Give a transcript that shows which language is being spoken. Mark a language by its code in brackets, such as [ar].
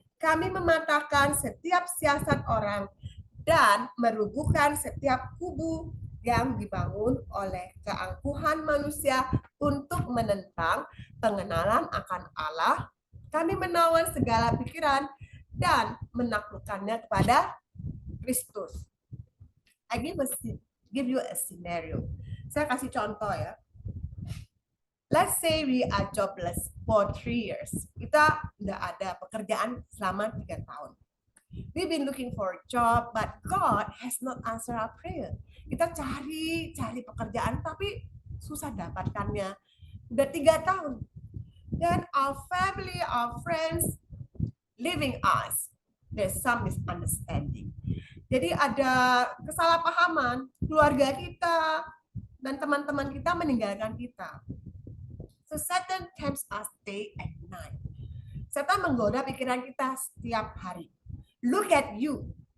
[id] Kami mematahkan setiap siasat orang dan merubuhkan setiap kubu yang dibangun oleh keangkuhan manusia untuk menentang pengenalan akan Allah. Kami menawan segala pikiran dan menaklukkannya kepada Kristus. [en] I give you a scenario. [id] Saya kasih contoh ya. [en] Let's say we are jobless for 3 years. [id] Kita nggak ada pekerjaan selama 3 tahun. [en] We've been looking for a job, but God has not answered our prayer. [id] Kita cari pekerjaan, tapi susah dapatkannya. Udah 3 tahun. [en] Then our family, our friends, leaving us. There's some misunderstanding. [id] Jadi ada kesalahpahaman, keluarga kita dan teman-teman kita meninggalkan kita. [en] So Satan tempts us day and night. [id] Setan menggoda pikiran kita setiap hari. [en] Look at you.